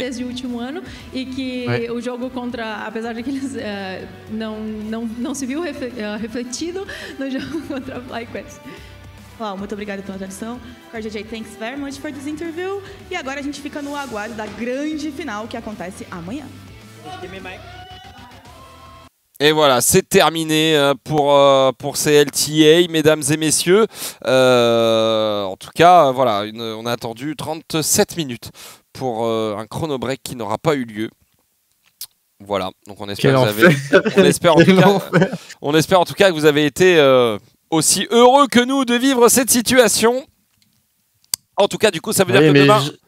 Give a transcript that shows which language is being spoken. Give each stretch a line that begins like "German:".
Portuguese: desde o último ano e que o jogo contra, apesar de que eles não se viu refletido no jogo contra a FlyQuest. Uau, muito obrigada pela atenção.
English: CardJJ, thanks very much for this interview.
Portuguese: E agora a gente fica no aguardo da grande final que acontece amanhã.
French: Et voilà, c'est terminé pour ces LTA, mesdames et messieurs. En tout cas, voilà, on a attendu 37 minutes pour un chrono break qui n'aura pas eu lieu. Voilà, donc on espère en tout cas que vous avez été aussi heureux que nous de vivre cette situation. En tout cas, du coup, ça veut dire que demain...